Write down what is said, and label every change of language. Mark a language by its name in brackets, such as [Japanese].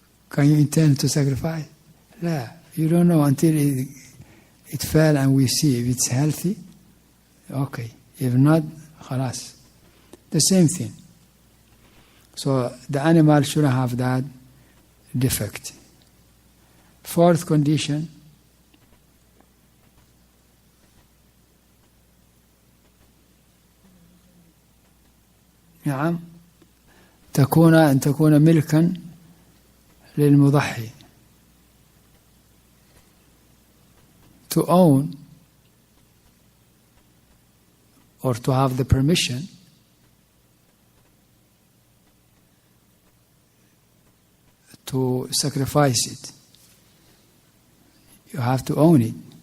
[English] Can you intend to sacrifice? No, you don't know until it fell and we see if it's healthy. Okay, if not, khalas. The same thing. So the animal shouldn't have that defect. 4th condition, [Arabic] نعم، أن تكون ملكا للمضحي. [English] To own or to have the permission to sacrifice it. You have to own it.